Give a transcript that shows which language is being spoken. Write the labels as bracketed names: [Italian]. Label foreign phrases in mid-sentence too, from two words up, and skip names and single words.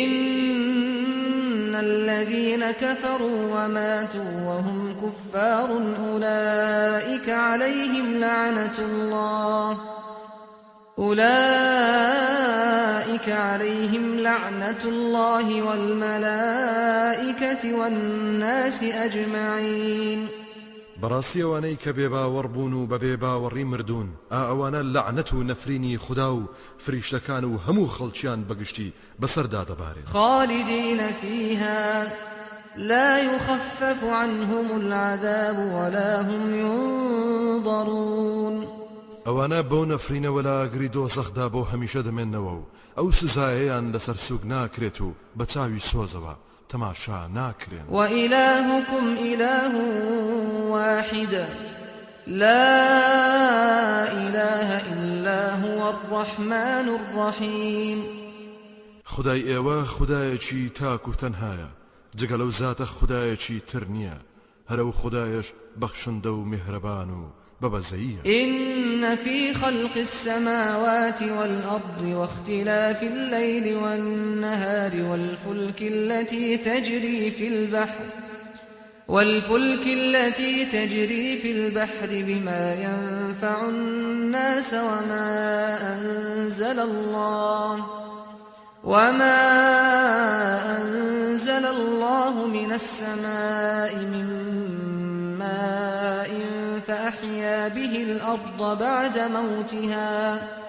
[Arabic] إن الذين كفروا وماتوا وهم كفار أولئك عليهم لعنة الله والملائكة والناس أجمعين. [Central Kurdish] بەڕاستی ئەوانەی کە بێباوەڕبوون و بە بێباوەڕی مردوون ئەوانە لەعنەت و نەفرینی خوددا و فریشتەکان و هەموو خەڵکیان بەگشتی بەسەردا دەبارێت. [Arabic] خالدين فيها لا يخفف عنهم العذاب ولا هم ينظرون. [Central Kurdish] ئەوانە بەو نەفرینەوە لە ئاگری دۆزەخدا بۆ هەمیشە دەمێننەوە و ئەو سزایەیان لەسەر سوگ ناکرێت و بە چاوی سۆزەوە تەماشا ناکرێن. [Arabic] وإلهكم إله واحد لا إله إلا هو الرحمن الرحيم. [Central Kurdish] خدای ئێوە خودایەکی تاک و تەنهایە جگە لەو زاتە خودایەکی تر نییە هەرە خودایەش بەخشندە و میهرەبان و ببزية. [Arabic] إن في خلق السماوات والأرض واختلاف الليل والنهار والفلك التي تجري في البحر بما ينفع الناس وما أنزل الله من السماء من ماء فأحيا به الأرض بعد موتها